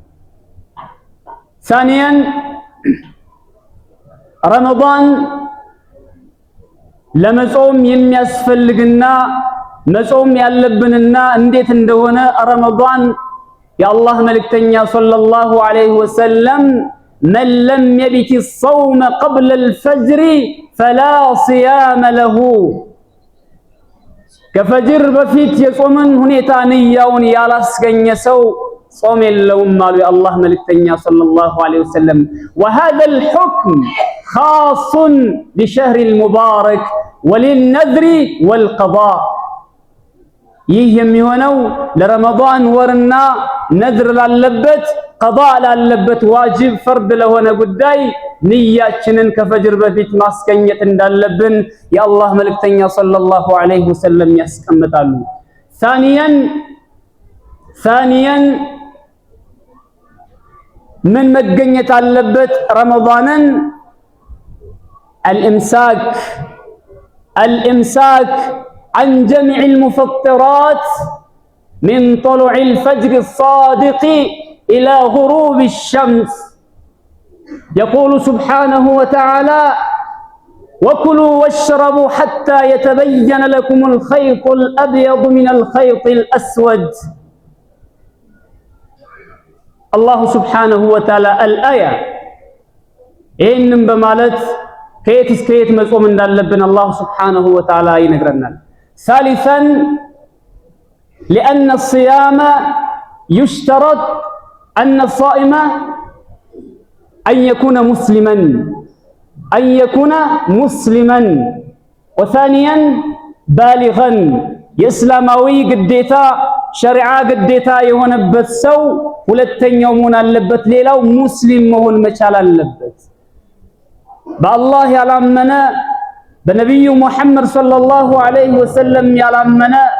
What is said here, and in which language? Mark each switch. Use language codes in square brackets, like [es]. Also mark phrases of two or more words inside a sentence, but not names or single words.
[am] ሳኒያን ረመዳን ለመጾም የሚያስፈልግና መጾም ያለብንና እንዴት እንደሆነ ረመዳን የአላህ መልእክተኛ [ar] صلى الله عليه وسلم من لم يبيت الصوم قبل الفجر فلا صيام له [am] ከፈጅር በፊት የጾምን ሁኔታ ንያውን ያላስገኘ ሰው ጾም የለውም አሉ የአላህ መልእክተኛ [ar] صلى الله عليه وسلم። وهذا الحكم خاص لشهر المبارك وللنذر والقضاء [am] ይህ የሚሆነው ለረመዳን ወርና ነዝር ላለበት ቀዳ ላለበት ዋጅብ ፈርድ ለሆነ ጉዳይ ንያችንን ከፈጅር በፊት ማስገኘት እንዳለብን የአላህ መልእክተኛ [ar] صلى الله عليه وسلم [am] ያስቀምጣሉ። ثانيا ምን መገኘት አለበት ረመዳንን [ar] الإمساك عن جميع المفطرات من طلوع الفجر الصادق إلى غروب الشمس. يقول سبحانه وتعالى وكلوا واشربوا حتى يتبين لكم الخيط الأبيض من الخيط الأسود. الله سبحانه وتعالى الآية إن بمالت [am] ከየት እስከ የት መጾም እንዳለብን አላህ [ar] سبحانه وتعالى [am] ይነግረናል። ثالثا [ar] لأن الصيام يشترط أن الصائم أن يكون مسلما وثانيا بالغا [am] የእስላማዊ ግዴታ ሸሪዓ ግዴታ የሆነበት ሰው ሁለተኛው መሆን አለበት። ሌላው ሙስሊም መሆን መቻል አለበት። በአላህ ያላመነ በነብዩ ሙሐመድ [ar] صلى الله عليه وسلم [am] ያላመነ